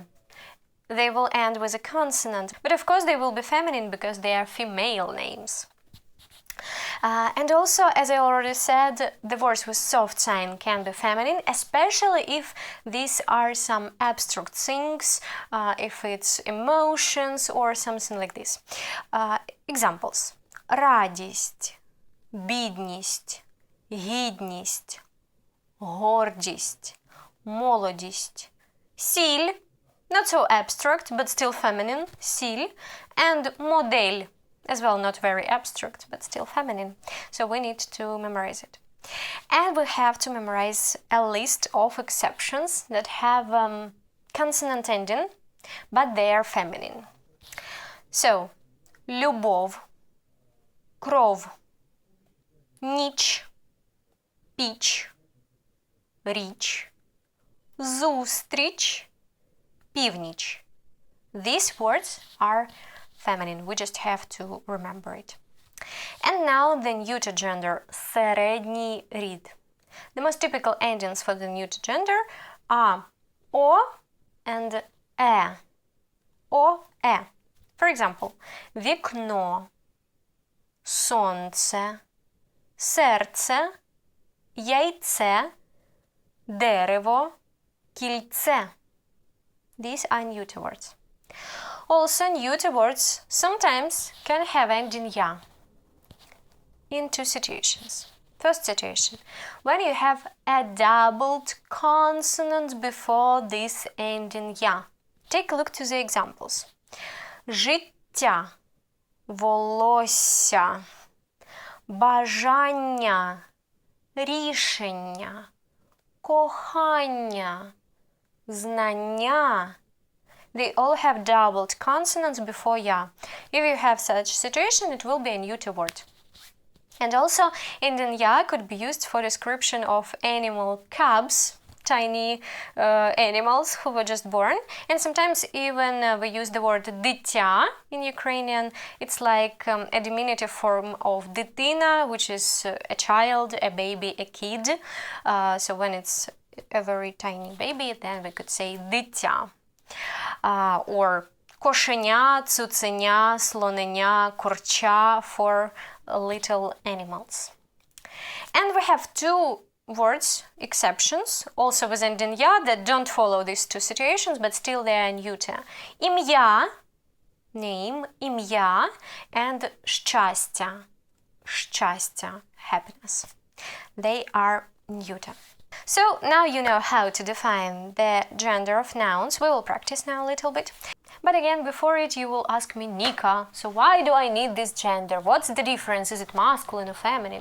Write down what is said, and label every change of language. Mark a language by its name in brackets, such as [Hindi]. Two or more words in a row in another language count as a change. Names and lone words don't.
[English] They will end with a consonant. But of course they will be feminine because they are female names. And also, as I already said, the words with soft sign can be feminine, especially if these are some abstract things, if it's emotions or something like this. Examples. [Ukrainian] Радість, бідність, гідність, гордість, молодість, сіль, [English] not so abstract, but still feminine, сіль, and модель, as well, not very abstract, but still feminine. So we need to memorize it. And we have to memorize a list of exceptions that have consonant ending, but they are feminine. So, [Ukrainian] любов, кров, ніч, піч, річ, зустріч, північ. [English] These words are feminine. We just have to remember it. And now the neuter gender, [Ukrainian] середній рід. [English] The most typical endings for the neuter gender are o and e. O, e. For example, [Ukrainian] вікно, сонце, серце, яйце, дерево, кільце. [English] These are neuter words. Also, neuter words sometimes can have ending ya in two situations. First situation, when you have a doubled consonant before this ending ya. Take a look to the examples. [Ukrainian] Життя, волосся, бажання, рішення, кохання, знання. [English] They all have doubled consonants before ya. If you have such situation, it will be a neuter word. And also, ending ya could be used for description of animal cubs, tiny animals who were just born. And sometimes even we use the word дитя in Ukrainian. It's like a diminutive form of дитина, which is a child, a baby, a kid. So when it's a very tiny baby, then we could say дитя. Or [Ukrainian] кошеня, цуценя, слоненя, курча [English] for little animals. And we have two words, exceptions, also with ending ya, that don't follow these two situations, but still they are neuter. [Ukrainian] Ім'я, name, ім'я, and щастя, щастя, [English] happiness. They are neuter. So now you know how to define the gender of nouns. We will practice now a little bit. But again, before it, you will ask me, Nika, so why do I need this gender? What's the difference? Is it masculine or feminine?